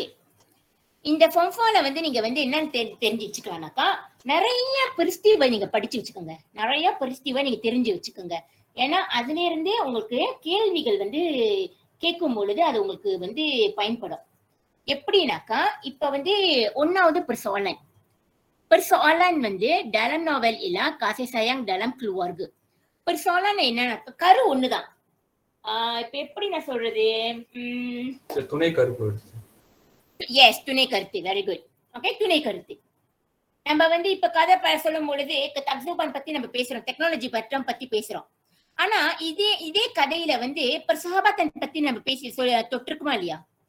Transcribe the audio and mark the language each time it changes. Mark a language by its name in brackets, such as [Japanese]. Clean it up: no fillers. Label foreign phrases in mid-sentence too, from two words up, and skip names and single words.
[Tamil] இந்த ஃபார்ம் 4ல வந்து நீங்க வந்து என்னன்னு தெரிஞ்சு வச்சுக்கலாம்னாக்கா, நிறைய பெரிஸ்டிவை நீங்க படிச்சு வச்சுக்கோங்க. நிறைய பெரிஸ்டிவை நீங்க தெரிஞ்சு வச்சுக்கோங்க. ஏன்னா அதுல இருந்தே உங்களுக்கு கேள்விகள் வந்து கேட்கும் பொழுது அது உங்களுக்கு வந்து பயன்படும். எப்படின்னாக்கா, இப்ப வந்து 1வது [Malay] persoalan வந்து dalam novel ialah kasih sayang dalam keluarga. [Tamil] persoalan என்னன்னா கரு ஒண்ணுதான். இப்ப எப்படி நான் சொல்றது, துணை கருத்து. எஸ், துணை கருத்து. [English] very good. [Tamil] ஓகே. துணை கருத்து. நம்ம வந்து இப்ப கதை சொல்லும் பொழுது தக்ஸூபான் பத்தி நம்ம பேசுறோம், டெக்னாலஜி பத்தி பேசுறோம். ஆனா இதே கதையில வந்து சஹாபாத்தன் பத்தி நம்ம பேசி தொட்டிருக்குமா இல்லையா?